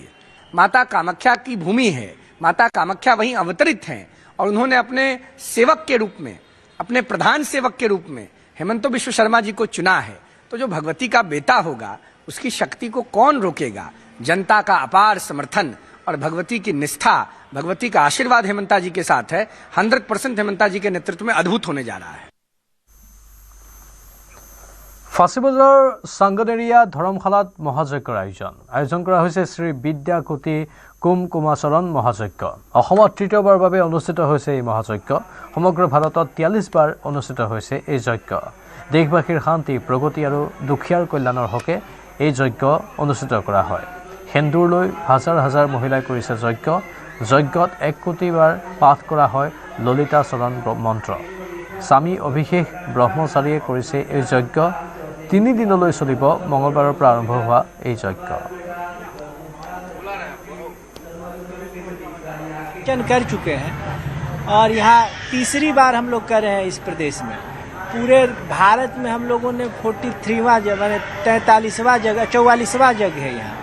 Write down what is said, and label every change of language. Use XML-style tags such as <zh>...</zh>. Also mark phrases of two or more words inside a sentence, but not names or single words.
<hi>माता कामाख्या की भूमि है, माता कामाख्या वहीं अवतरित हैं, और उन्होंने अपने सेवक के रूप में, अपने प्रधान सेवक के रूप में हेमंत बिश्व शर्मा जी को चुना है। तो जो भगवती का बेटा होगा उसकी शक्ति को कौन रोकेगा? जनता का अपार समर्थन और भगवती की निष्ठा भगवती का आशीर्वाद हेमंता जी के साथ है। 100% हेमंता जी के नेतृत्व में अद्भुत होने जा रहा है।</hi> <as>ফাঁচিবজাৰ চাংগনেৰিয়া ধৰমশালাত মহাযজ্ঞৰ আয়োজন কৰা হৈছে শ্ৰী বিদ্যাকুটি কুমকুমাচৰণ মহাযজ্ঞ। অসমত তৃতীয়বাৰৰ বাবে অনুষ্ঠিত হৈছে এই মহাযজ্ঞ। সমগ্ৰ ভাৰতত 43 বাৰ অনুষ্ঠিত হৈছে এই যজ্ঞ। দেশবাসীৰ শান্তি প্ৰগতি আৰু দুখীয়াৰ কল্যাণৰ হকে এই যজ্ঞ অনুষ্ঠিত কৰা হয়। সেন্দুৰ লৈ হাজাৰ হাজাৰ মহিলাই কৰিছে যজ্ঞ। যজ্ঞত 1 কোটি বাৰ পাঠ কৰা হয় ললিতা চৰণ মন্ত্ৰ। স্বামী অভিষেক ব্ৰহ্মচাৰীয়ে কৰিছে এই যজ্ঞ। 3 দিনলৈ চলিব মঙলবাৰৰ পৰা আৰম্ভ হোৱা এই যজ্ঞ।</as> <hi>कर चुके हैं और यहाँ तीसरी बार हम लोग कर रहे हैं इस प्रदेश में। पूरे भारत में हम लोगों ने 43वां जगह मैंने 43वां जगह 44वां जगह है यहाँ।</hi>